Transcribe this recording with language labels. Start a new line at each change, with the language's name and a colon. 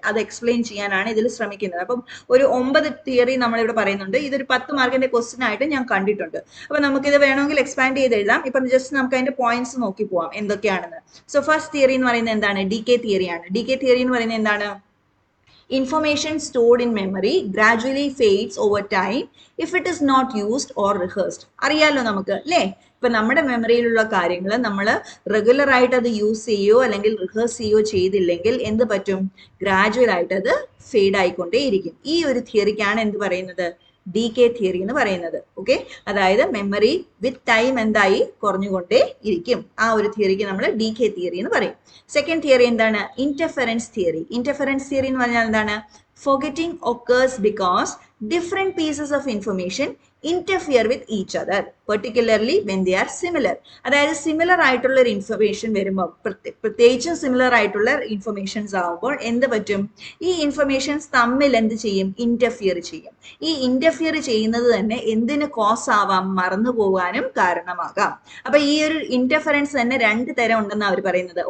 Malayalam: അത് എക്സ്പ്ലെയിൻ ചെയ്യാനാണ് ഇതിൽ ശ്രമിക്കുന്നത്. അപ്പം ഒരു 9 തിയറി നമ്മളിവിടെ പറയുന്നുണ്ട്. ഇതൊരു 10 മാർക്കിന്റെ ക്വസ്റ്റ്യൻ ആയിട്ട് ഞാൻ കണ്ടിട്ടുണ്ട്. അപ്പൊ നമുക്കിത് വേണമെങ്കിൽ എക്സ്പാൻഡ് ചെയ്ത് എഴുതാം. ഇപ്പം ജസ്റ്റ് നമുക്ക് അതിന്റെ പോയിന്റ്സ് നോക്കി പോവാം എന്തൊക്കെയാണെന്ന്. സോ ഫസ്റ്റ് തിയറി എന്ന് പറയുന്നത് എന്താണ്? DK തിയറിയാണ്. DK തിയറി എന്ന് പറയുന്നത് എന്താണ്?
English: Information stored in memory gradually fades over time if it is not used or rehearsed.
Malayalam: അറിയാലോ നമുക്ക് അല്ലേ. ഇപ്പൊ നമ്മുടെ മെമ്മറിയിലുള്ള കാര്യങ്ങൾ നമ്മൾ റെഗുലർ ആയിട്ട് അത് യൂസ് ചെയ്യുകയോ അല്ലെങ്കിൽ റിഹേഴ്സ് ചെയ്യുകയോ ചെയ്തില്ലെങ്കിൽ എന്ത് പറ്റും? ഗ്രാജുവൽ ആയിട്ട് അത് ഫെയ്ഡ് ആയിക്കൊണ്ടേയിരിക്കും. ഈ ഒരു തിയറിക്കാണ് എന്ത് പറയുന്നത്? DK തിയറി എന്ന് പറയുന്നത്. ഓക്കെ. അതായത് മെമ്മറി വിത്ത് ടൈം എന്തായി? കുറഞ്ഞുകൊണ്ടേ ഇരിക്കും. ആ ഒരു തിയറിക്ക് നമ്മൾ DK തിയറി എന്ന് പറയും. സെക്കൻഡ് തിയറി എന്താണ്? Interference theory. ഇന്റർഫെറൻസ് തിയറി എന്ന് പറഞ്ഞാൽ എന്താണ്?
English: Forgetting occurs because different pieces of information interfere with each other, particularly when they are similar.
Malayalam: അതായത് സിമിലർ ആയിട്ടുള്ള ഒരു ഇൻഫർമേഷൻ വരുമ്പോൾ, പ്രത്യേകിച്ചും സിമിലർ ആയിട്ടുള്ള ഇൻഫർമേഷൻസ് ആവുമ്പോൾ എന്ത് പറ്റും? ഈ ഇൻഫർമേഷൻസ് തമ്മിൽ എന്ത് ചെയ്യും? ഇന്റർഫിയർ ചെയ്യും. ഈ ഇന്റർഫിയർ ചെയ്യുന്നത് തന്നെ എന്തിന് കോസ് ആവാം? മറന്നു പോകാനും കാരണമാകാം. അപ്പൊ ഈ ഒരു ഇന്റർഫറൻസ് തന്നെ 2 തരം ഉണ്ടെന്ന് അവർ പറയുന്നത്.